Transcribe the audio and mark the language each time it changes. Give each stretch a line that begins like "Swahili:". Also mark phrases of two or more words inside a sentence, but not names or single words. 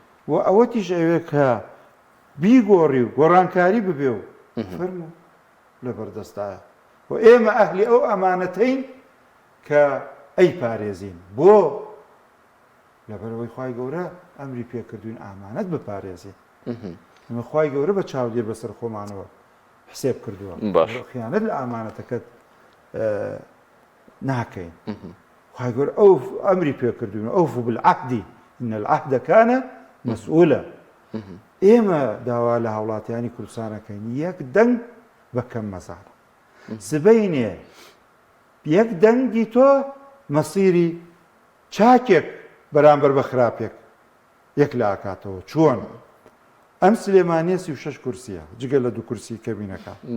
Central Kurdish: و ئەوە تیش ئەوێ کە بیگۆڕی و گۆڕانکاری ببێ و فەرم و لە بەردەستایە و ئێمە ئەهلی ئەو ئەمانەتەین کە ئەی پارێزین بۆ لەبەرەوەی خوای گەورە ئەمری پێکردوین ئامانەت بپارێزین ئەمە خوای گەورە بە چاودێر بەسەر خۆمانەوە حسێب کردووە خیانەت لە ئامانەتەکەت ناکەین خوای گەورە ئەو ئەمری پێکردوین
Arabic: ئەوفوا بالعهد إن العهد كان مسؤولا
Central Kurdish: ئێمە داوا لە هاوڵاتیانی کوردستانەکەین یەک دەنگ بە کەم مەزانە سبەینێ یەک دەنگی تۆ مەسیری چاکێک بەرامبەر بە خراپێک یەک لە ئاکاتەوە چۆن ئەم سلێمانیە 36 کورسیە جگە لە 2 کورسی کەبینەکە